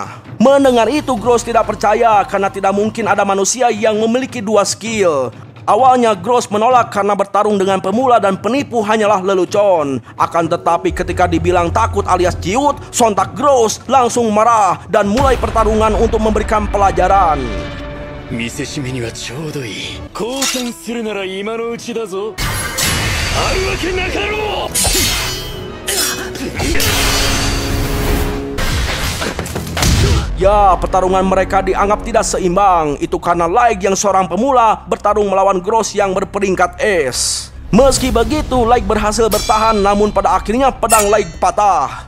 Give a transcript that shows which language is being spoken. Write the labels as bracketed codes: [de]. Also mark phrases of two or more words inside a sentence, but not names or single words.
[id] Mendengar itu Gross tidak percaya karena tidak mungkin ada manusia yang memiliki 2 skill. Awalnya Gross menolak karena bertarung dengan pemula dan penipu hanyalah lelucon. Akan tetapi ketika dibilang takut alias ciut, sontak Gross langsung marah dan mulai pertarungan untuk memberikan pelajaran. [ja] 見せしめにはちょうどいい。降参するなら今のうちだぞ。あるわけなかろう。 [id] Ya, pertarungan mereka dianggap tidak seimbang. Itu karena Light yang seorang pemula bertarung melawan Gross yang berperingkat S. Meski begitu, Light berhasil bertahan, namun pada akhirnya pedang Light patah.